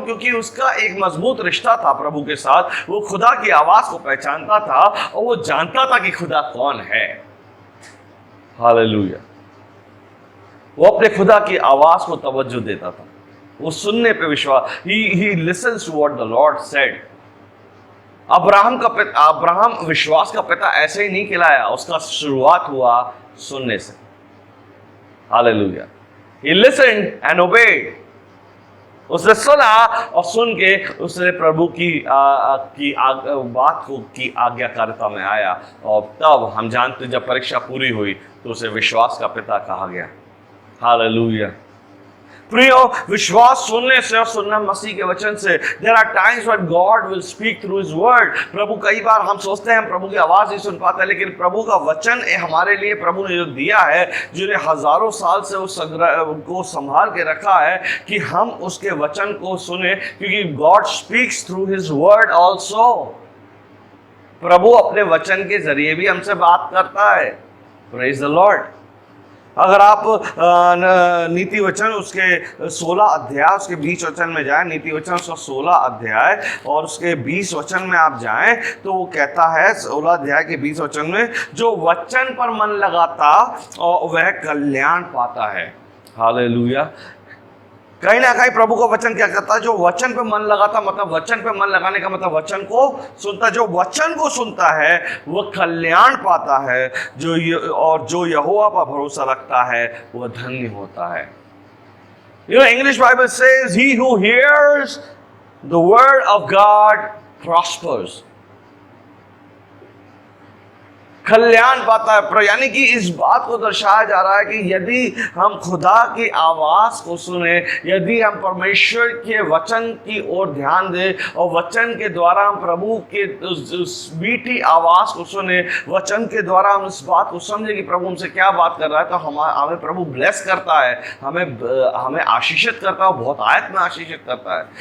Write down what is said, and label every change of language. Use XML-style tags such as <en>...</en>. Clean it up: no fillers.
<hi>क्योंकि उसका एक मजबूत रिश्ता था प्रभु के साथ। वो खुदा की आवाज को पहचानता था और वो जानता था कि खुदा कौन है। हालेलुया। वो अपने खुदा की आवाज को तवज्जो देता था, वो सुनने पे विश्वास।</hi> <en>he listens to what the Lord said.</en> <hi>Abraham विश्वास का पिता ऐसे ही नहीं कहलाया, उसका शुरुआत हुआ सुनने से।</hi> <en>Hallelujah. He listened and obeyed.</en> <hi>उसने सुना और सुन के उसने प्रभु की बात की आज्ञाकारिता में आया, और तब हम जानते जब परीक्षा पूरी हुई तो उसे विश्वास का पिता कहा गया। हालेलुया। प्रियो, विश्वास सुनने से और सुनना मसीह के वचन से।</hi> <en>There are times when God will speak through His word.</en> <hi>प्रभु, कई बार हम सोचते हैं हम प्रभु की आवाज नहीं सुन पाते, लेकिन प्रभु का वचन हमारे लिए प्रभु ने जो दिया है, जिन्हें हजारों साल से उस संग्रह को संभाल के रखा है कि हम उसके वचन को सुने, क्योंकि</hi> <en>God speaks through His word also.</en> <hi>प्रभु अपने वचन के जरिए भी हमसे बात करता है।</hi> <en>Praise the Lord.</en> <hi>अगर आप नीति वचन उसके 16 अध्याय उसके 20 वचन में जाएं, नीति वचन उसका 16 अध्याय और उसके 20 वचन में आप जाएं तो वो कहता है 16 अध्याय के 20 वचन में, जो वचन पर मन लगाता और वह कल्याण पाता है। हालेलुया। कहीं ना कहीं प्रभु का वचन क्या कहता है? जो वचन पे मन लगाता, मतलब वचन पे मन लगाने का मतलब वचन को सुनता। जो वचन को सुनता है वह कल्याण पाता है, और जो यहोवा पर भरोसा रखता है वह धन्य होता है।</hi> <en>English Bible says he who hears the word of God prospers.</en> <hi>कल्याण पाता है। यानी कि इस बात को दर्शाया जा रहा है कि यदि हम खुदा की आवाज को सुने, यदि हम परमेश्वर के वचन की ओर ध्यान दें और वचन के द्वारा हम प्रभु के उस मीठी आवाज को सुने, वचन के द्वारा हम इस बात को समझे कि प्रभु हमसे क्या बात कर रहा है, तो हमें प्रभु ब्लेस करता है, हमें आशीषित करता है, बहुत आयत में आशीषित करता है।</hi>